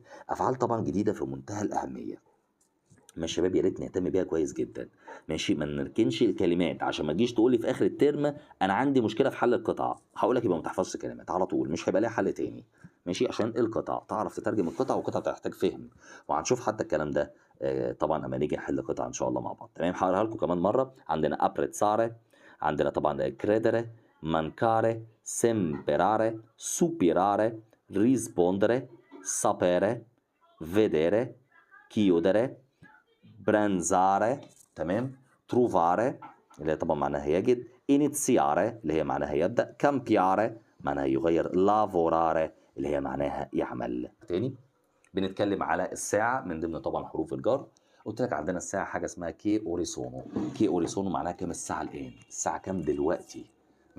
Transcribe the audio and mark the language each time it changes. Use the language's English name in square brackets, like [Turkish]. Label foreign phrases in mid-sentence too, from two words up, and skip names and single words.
[Arabic] افعال طبعا جديده في منتهى الاهميه، ما الشباب يا ريت نهتم بيها كويس جدا، ماشي، ما نركنش الكلمات عشان ما تجيش تقول لي في اخر الترم انا عندي مشكله في حل القطع، هقول لك يبقى ما تحفظش كلمات على طول، مش هيبقى ليها حل تاني، ماشي، عشان القطع تعرف تترجم القطع، والقطع بتحتاج فهم، وهنشوف حتى الكلام ده طبعا اما نيجي نحل قطع ان شاء الله مع بعض، تمام. هقراها لكم كمان مره. عندنا ابريتساري، عندنا طبعا [Italian] credere, mancare, sembrare, superare, ريسبوندere، sapere، vedere، chiudere، [Arabic] برانزاري، تمام، تروفاري اللي هي طبعا معناها يجد، انيتسياري اللي هي معناها يبدأ، كامبياري معناها يغير، لافوراري اللي هي معناها يعمل. تاني بنتكلم على الساعة من ضمن طبعا حروف الجر، قلت لك عندنا الساعة حاجة اسمها [Italian] che ore sono, che ore sono [Arabic] معناها كام الساعة الآن، الساعة كام دلوقتي، ماشي.